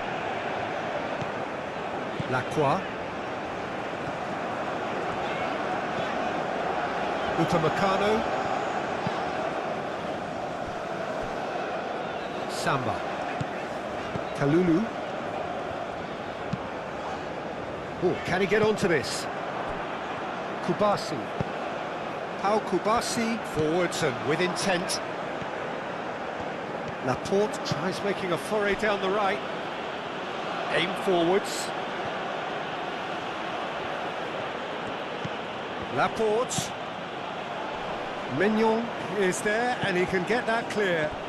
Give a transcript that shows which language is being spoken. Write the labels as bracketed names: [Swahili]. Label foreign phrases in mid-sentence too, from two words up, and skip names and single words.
[English] Lacroix. Upamecano. Samba. Kalulu. Oh, can he get onto this? Kubasi. Pau Kubasi forwards and with intent. Laporte tries making a foray down the right. Aim forwards. Laporte. Maignan is there and he can get that clear.